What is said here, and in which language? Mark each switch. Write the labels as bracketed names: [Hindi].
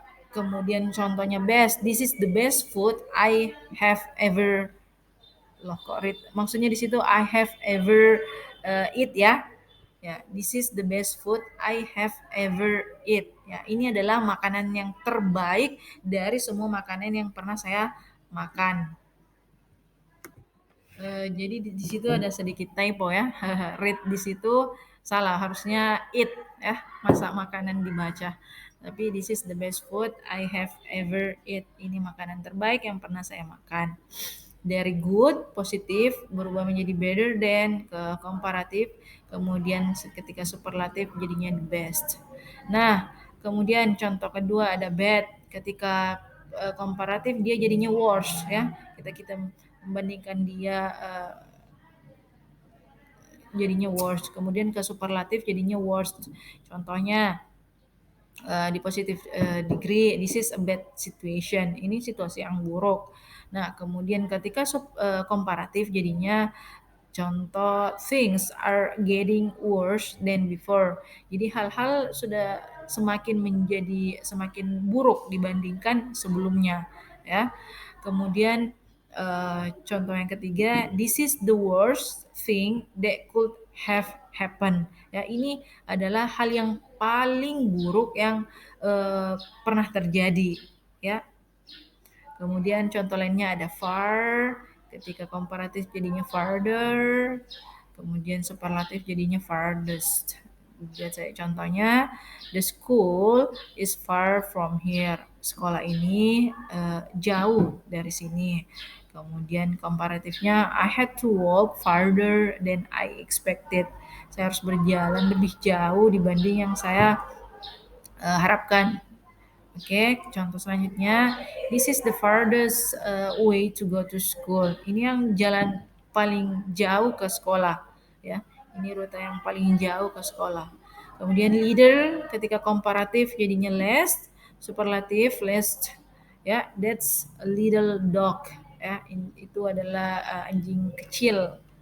[Indonesian] Kemudian contohnya [English] best. This is the best food I have ever. [Indonesian] Loh kok maksudnya di situ [English] I have ever eat [Indonesian] ya. [English] Ya, this is the best food I have ever eat. [Indonesian] Ya, ini adalah makanan yang terbaik dari semua makanan yang pernah saya makan. Jadi di situ ada sedikit typo ya. Read di situ salah, harusnya eat ya, masa makanan dibaca. Tapi [English] this is the best food I have ever eat. [Indonesian] Ini makanan terbaik yang pernah saya makan. Dari good, positif, berubah menjadi [English] better than, [Indonesian] ke komparatif, kemudian ketika superlatif jadinya [English] the best. [Indonesian] Nah, kemudian contoh kedua ada bad, ketika komparatif dia jadinya worse ya. Kita membandingkan dia jadinya worse. Kemudian ke superlatif jadinya worst. Contohnya di [English] positive degree, this is a bad situation. [Indonesian] Ini situasi yang buruk. Nah, kemudian ketika komparatif jadinya contoh [English] things are getting worse than before. [Indonesian] Jadi hal-hal sudah semakin buruk dibandingkan sebelumnya, ya. Kemudian contoh yang ketiga, [English] this is the worst thing that could have happened. [Indonesian] Ya, ini adalah hal yang paling buruk yang pernah terjadi, ya. Kemudian contoh lainnya ada far, ketika komparatif jadinya farther, kemudian superlatif jadinya farthest. Lihat saya contohnya, [English] the school is far from here. [Indonesian] Sekolah ini jauh dari sini. Kemudian komparatifnya, [English] I had to walk farther than I expected. [Indonesian] Saya harus berjalan lebih jauh dibanding yang saya harapkan. [English] Oke, [Indonesian] contoh selanjutnya, [English] this is the farthest way to go to school. [Indonesian] Ini yang jalan paling jauh ke sekolah, ya. Ini rute yang paling jauh ke sekolah. Kemudian leader ketika komparatif jadinya less, superlatif less, ya. [English] That's a little dog, ya. [Indonesian] Itu adalah anjing kecil.